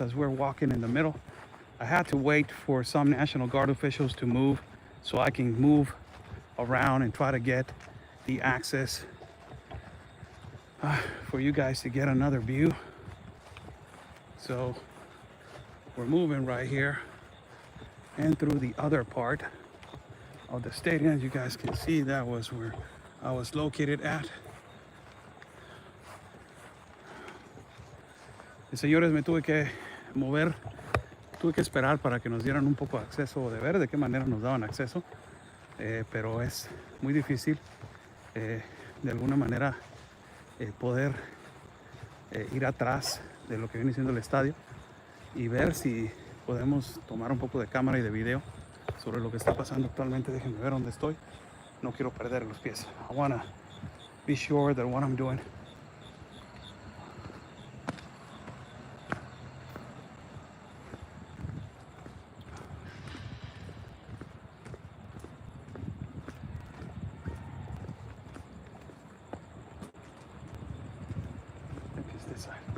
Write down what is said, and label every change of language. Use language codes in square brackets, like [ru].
[en] As we're walking in the middle, I had to wait for some National Guard officials to move so I can move around and try to get the access for you guys to get another view. So we're moving right here and through the other part of the stadium. As you guys can see, that was where I was located at. [es] Y señores, me tuve que mover, tuve que esperar para que nos dieran un poco de acceso, de ver de qué manera nos daban acceso, pero es muy difícil de alguna manera poder ir atrás de lo que viene siendo el estadio y ver si podemos tomar un poco de cámara y de video sobre lo que está pasando actualmente. Déjenme ver dónde estoy. No quiero perder los pies. [en] I wanna be sure that what I'm doing is this side.